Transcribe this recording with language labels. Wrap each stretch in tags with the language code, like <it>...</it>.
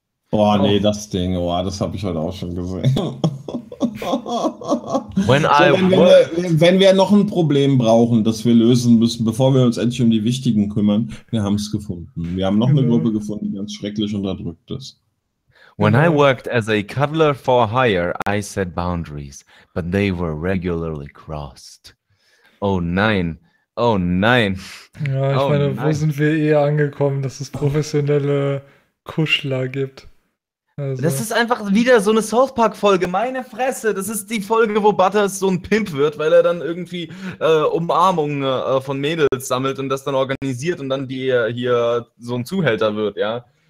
<de>Boah, nee, das Ding, boah, das habe ich heute auch schon gesehen. Wenn wir noch ein Problem brauchen, das wir lösen müssen, bevor wir uns endlich um die Wichtigen kümmern, wir haben es gefunden. Wir haben noch eine Gruppe gefunden, die ganz schrecklich unterdrückt ist.</de> <en>When I worked as a cuddler for hire, I set boundaries, but they were regularly crossed.</en> <de>Oh nein, oh nein. Ja, ich meine, wo sind wir eher angekommen, dass es professionelle Kuschler gibt? Also. Das ist einfach wieder so eine South Park-Folge, meine Fresse. Das ist die Folge, wo Butters so ein Pimp wird, weil er dann irgendwie Umarmungen von Mädels sammelt und das dann organisiert und dann hier so ein Zuhälter wird, ja.</de>